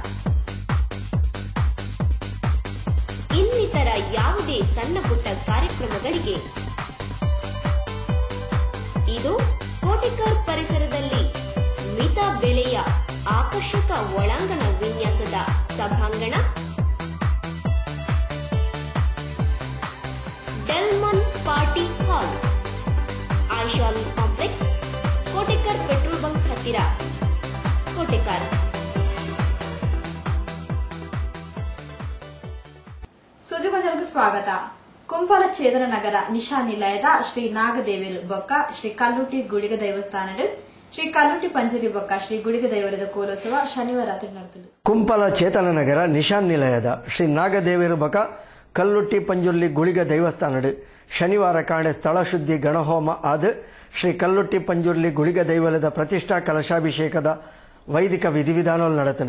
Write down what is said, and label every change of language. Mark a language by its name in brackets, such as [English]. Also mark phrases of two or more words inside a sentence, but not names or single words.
[Kannada] ಇನ್ನಿತರ ಯಾವುದೇ ಸಣ್ಣ ಪುಟ್ಟ ಕಾರ್ಯಕ್ರಮಗಳಿಗೆ ಇದು ಕೋಟೆಕರ್ ಪರಿಸರದಲ್ಲಿ ಮಿತ ಬೆಲೆಯ ಆಕರ್ಷಕ ಒಳಾಂಗಣ ವಿನ್ಯಾಸ ಸಭಾಂಗಣ, ಡೆಲ್ಮನ್ ಪಾರ್ಟಿ ಹಾಲ್, ಆಯಿಷಾಲ್ ಕಾಂಪ್ಲೆಕ್ಸ್, ಕೋಟೆಕರ್ [English] petrol bunk [Kannada] ಹತ್ತಿರ, ಕೋಟೆಕರ್. ಸುದ್ದಿಗೊಂದಲಕ್ಕೆ ಸ್ವಾಗತ. [Tulu] ಕುಂಪಾಲ ಚೇತನ ನಗರ ನಿಶಾ ನಿಲಯದ ಶ್ರೀ ನಾಗದೇವರು ಬೊಕ್ಕ ಶ್ರೀ ಕಲ್ಲುಟ್ಟಿ ಗುಳಿಗ ದೇವಸ್ಥಾನದ ಶ್ರೀ ಕಲ್ಲುಟ್ಟಿ ಪಂಜುರಿ ಬೊಕ್ಕ ಶ್ರೀ ಗುಳಿಗ ದೇವರದ ಕೋಲೋತ್ಸವ ಶನಿವಾರ ರಾತ್ರಿ ನಡೆದಿದೆ. ಕುಂಪಾಲ ಚೇತನ ನಗರ ನಿಶಾನ್ ನಿಲಯದ ಶ್ರೀ ನಾಗದೇವರು ಬೊಕ್ಕ ಕಲ್ಲುಟ್ಟಿ ಪಂಜುರ್ಲಿ ಗುಳಿಗ ದೇವಸ್ಥಾನದ ಶನಿವಾರ ಕಾಣೆ ಸ್ಥಳ ಶುದ್ಧಿ ಗಣಹೋಮ ಆದ ಶ್ರೀ ಕಲ್ಲುಟ್ಟಿ ಪಂಜುರ್ಲಿ ಗುಳಿಗ ದೈವಲದ ಪ್ರತಿಷ್ಠಾ ಕಲಶಾಭಿಷೇಕದ ವೈದಿಕ ವಿಧಿವಿಧಾನ ನಡೆತದು.